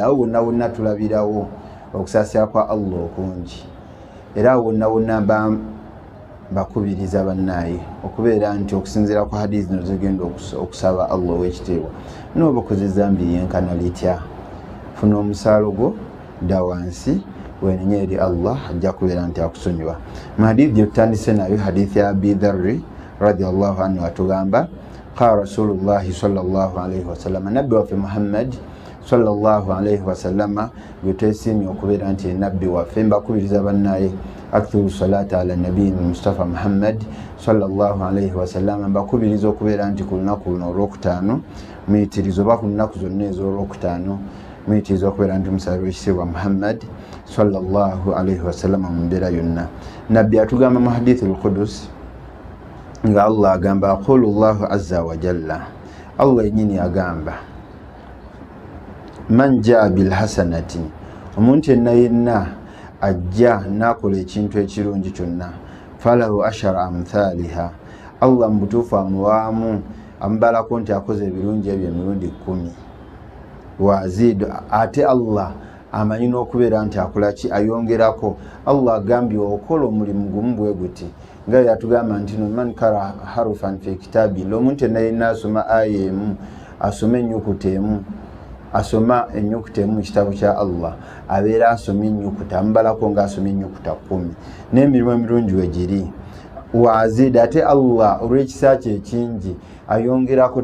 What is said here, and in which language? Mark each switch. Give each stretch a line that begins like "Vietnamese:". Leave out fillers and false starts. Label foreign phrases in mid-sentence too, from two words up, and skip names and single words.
Ganda: Awo wonna wonna tulabirawo okusaasira kwa Allah okungi, era wonna wonna bakubiriza bannaaye okubeera nti okusinziira ku hadiisi zino zigenda okusaba Allah ow'ekitiibwa, n'oba okoze ezzambi lyenkana litya, funa omusaalo gwo dda wansi wenenya eri Allah, ajja kubeera nti akusonyiwa. Mu hadiisi gye tutandise nayo, hadiisi ya Abi Dharri
Arabic: رضي الله عنه
Ganda: atugamba
Arabic: قال رسول الله صلى الله عليه وسلم,
Ganda: nabbi waffe Muhammad
Arabic: صلى الله عليه وسلم
Ganda: gwe twesiimye okubeera nti nabbi waffe. Mbakubiriza bannaaye
Arabic: أكثروا الصلاة على النبي المصطفى محمد صلى الله عليه وسلم,
Ganda: mbakubiriza okubeera nti ku lunaku luno olwokutaano muyitirizo, oba ku nnaku zonna ez'olwokutaano muyitiriza okubeera nti musaba w'ekitiibwa Muhammad
Arabic: صلى الله عليه وسلم
Ganda: mu mbeera yonna. Nabbi atugamba mu
Arabic: الحديث القدسي
Ganda: nga Allah agamba
Arabic: يقول الله عز وجل,
Ganda: Allah yenyini agamba
Arabic: من جاء بالحسنة,
Ganda: omuntu yenna ajja nakola ekintu ekirungi kyonna,
Arabic: فله عشر أمثالها,
Ganda: Allah mubutuufu amuwaamu amubalako nti akoze ebirungi ebyo emirundi 10. Wazidu, ate Allah amanyi n'okubeera nti akolaki, ayongerako. Allah agambye okola omulimu gumu bwe guti nga yatugamba nti
Arabic: من قرأ حرفا في كتاب,
Ganda: omuntu yenna asoma aya emu, asoma ennyukuta emu, asoma ennyukuta emu mu kitabu kya Allah, abeera asoma ennyukuta, amubalako nga asoma ennyukuta 10. N'emirimu emirungi we giri. Wazid, ate Allah olw'ekisa kye ekingi ayongerako.